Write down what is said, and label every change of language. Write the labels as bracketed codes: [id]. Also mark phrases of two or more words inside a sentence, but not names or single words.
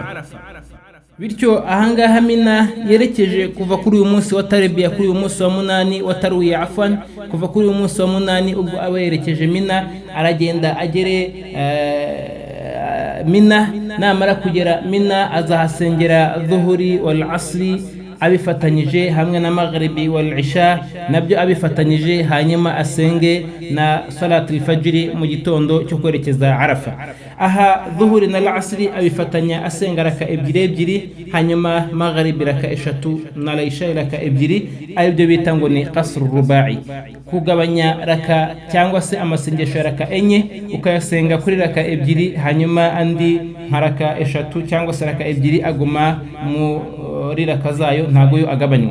[rw] Bityo ahangaha Mina yerekeje kuva kuri uyu munsi wa Tarbiya, kuri uyu munsi wa munani wa Tarwiya afwan, kuva kuri uyu munsi wa munani ubwo aba yerekeje Mina, aragenda agere Mina. Namara kugera Mina azahasengera [ar] الظهر والعصر [rw] abifatanyije hamwe na [ar] المغرب والعشاء [rw] nabyo abifatanyije, hanyuma asenge na [ar] صلاة الفجر [rw] mu gitondo cyo kwerekeza Arafa. Aha dhuhuri na asri abifatanya asenga raka ebyiri, hanyuma maghribi raka eshatu na isha raka ebyiri, aribyo bita ngo ni [ar] قصر الرباعية, [rw] kugabanya raka cyangwa se amasengesho raka enye ukayasenga kuri raka ebyiri, hanyuma andi haraka eshatu cyangwa se raka ebyiri aguma muri raka zayo, ntago yo agabanywa.